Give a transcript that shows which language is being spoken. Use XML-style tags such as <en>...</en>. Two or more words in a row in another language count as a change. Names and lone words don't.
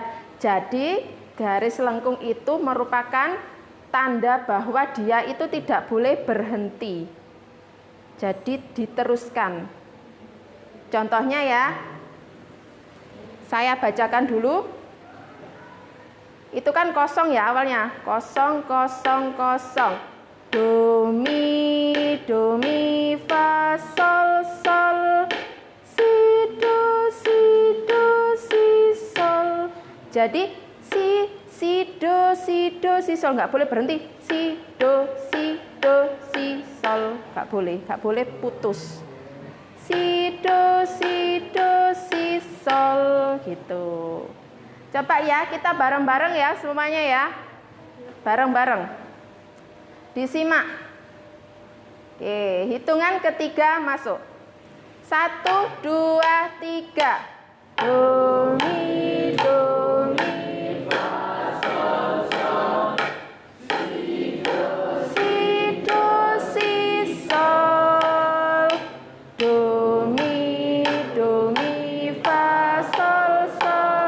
<id>Jadi garis lengkung itu merupakan tanda bahwa dia itu tidak boleh berhenti. Jadi diteruskan. Contohnya ya, saya bacakan dulu. Itu kan kosong ya awalnya. Kosong, kosong, kosong. Do, mi, fa, sol, sol. Si, do, si, sol. Jadi si, do, si, sol. Nggak boleh berhenti. Si, do, si, sol. Nggak boleh putus. Si, do, si, sol. Gitu. Coba ya, kita bareng-bareng ya semuanya ya. Bareng-bareng. Disimak. Oke, hitungan ketiga masuk. 1, 2, 3. Do, mi, fa, sol, sol. Si, do, si, sol. Do, mi, fa, sol, sol.</id>